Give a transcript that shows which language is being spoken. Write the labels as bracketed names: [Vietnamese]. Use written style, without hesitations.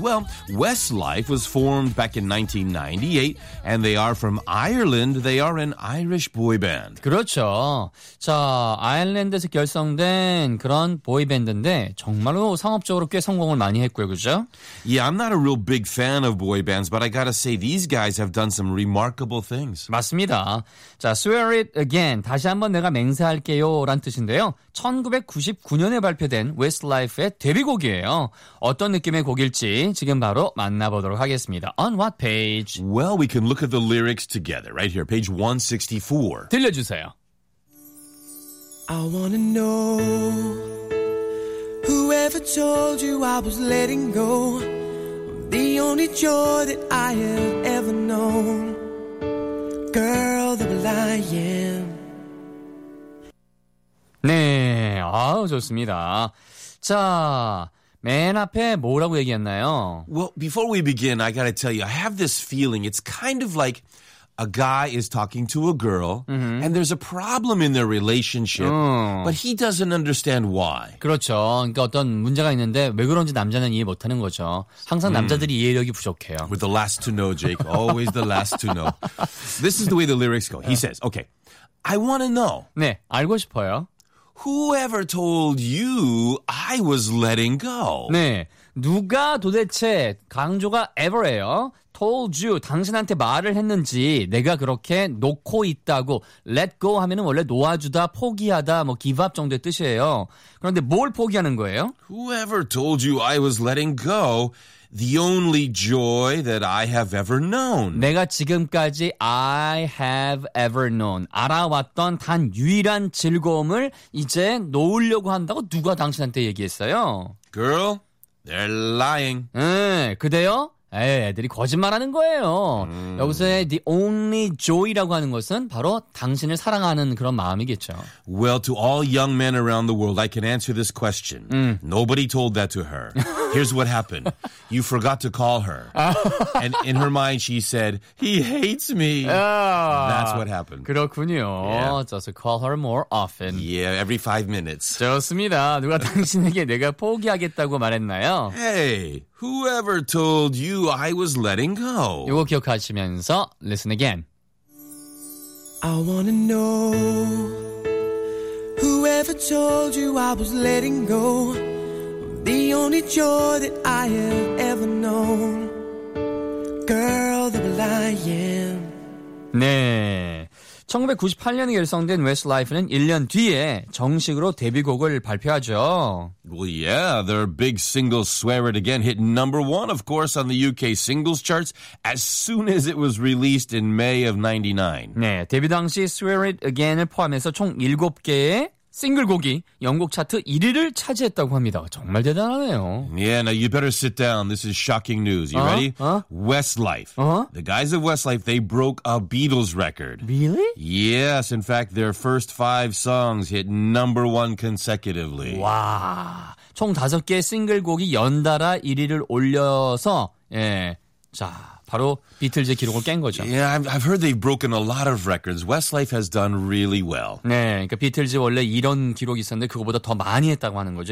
[English] Well, Westlife was formed back in 1998, and they are from Ireland. They are an Irish boy band. [Korean] 그렇죠. 자, 아일랜드에서 결성된 그런 보이 밴드인데 정말로 상업적으로 꽤 성공을 많이 했고요, 그죠? [English] Yeah, I'm not a real big fan of boy bands, but I gotta say, these guys have done some remarkable things. [Korean] 맞습니다. 자, Swear It Again, 다시 한번 내가 맹세할게요 라는 뜻인데요. 1999년에 발표된 Westlife의 데뷔곡이에요. 어떤 느낌의 곡일지 지금 바로 만나보도록 하겠습니다. [English] On what page? Well, we can look at the lyrics together right here, page 164. [Korean] 들려주세요. [English] I wanna know Whoever told you I was letting go The only joy that I have ever known Girl, the lion [Korean] 네, 아우 좋습니다. 자, 맨 앞에 뭐라고 얘기했나요? [English] Well, before we begin, I gotta tell you, I have this feeling, it's kind of like a guy is talking to a girl, mm-hmm. and there's a problem in their relationship, but he doesn't understand why. [Korean] 그렇죠. 그러니까 어떤 문제가 있는데 왜 그런지 남자는 이해 못하는 거죠. 항상 남자들이 이해력이 부족해요. [English] We're the last to know, Jake. Always the last to know. This is the way the lyrics go. He says, okay, I wanna know. [Korean] 네, 알고 싶어요. [English] Whoever told you I was letting go? [Korean] 네, 누가 도대체 강조가 ever예요? [English] Told you, [Korean] 당신한테 말을 했는지 내가 그렇게 놓고 있다고 let go 하면은 원래 놓아주다, 포기하다, 뭐 give up 정도의 뜻이에요. 그런데 뭘 포기하는 거예요? [English] Whoever told you I was letting go? The only joy that I have ever known. [Korean] 내가 지금까지 [English] I have ever known. [Korean] 알아왔던 단 유일한 즐거움을 이제 놓으려고 한다고 누가 당신한테 얘기했어요? [English] Girl, they're lying. [Korean] 응, 그대요? 에이, 애들이 거짓말하는 거예요. 여기서의 the only joy라고 하는 것은 바로 당신을 사랑하는 그런 마음이겠죠. [English] Well, to all young men around the world, I can answer this question. Nobody told that to her. Here's what happened. You forgot to call her. And in her mind, she said, he hates me. That's what happened. [Korean] 그렇군요. [English] Yeah. Just call her more often. Yeah, every 5 minutes. [Korean] 좋습니다. 누가 당신에게 내가 포기하겠다고 말했나요? [English] Hey, whoever told you I was letting go? [Korean] 이거 기억하시면서 [English] listen again. I wanna know Whoever told you I was letting go The only joy that I have ever known Girl, the lion [Korean] 네, 1998년에 결성된 Westlife는 1년 뒤에 정식으로 데뷔곡을 발표하죠. [English] Well, yeah, their big single Swear It Again hit number one, of course, on the UK singles charts as soon as it was released in May of 99. [Korean] 네, 데뷔 당시 Swear It Again을 포함해서 총 7개의 싱글곡이 영국 차트 1위를 차지했다고 합니다. 정말 대단하네요. [English] Yeah, now you better sit down. This is shocking news. You ready? Westlife. The guys of Westlife, they broke a Beatles record. Really? Yes, in fact, their first 5 songs hit number 1 consecutively. [Korean] 와, 총 5개의 싱글곡이 연달아 1위를 올려서, 예, 자, 바로 비틀즈의 기록을 깬 거죠. [English] Yeah, I've heard they've broken a lot of records. Westlife has done really well. [Korean] 네, 그러니까 비틀즈 원래 이런 기록이 있었는데 그거보다 더 많이 했다고 하는 거죠.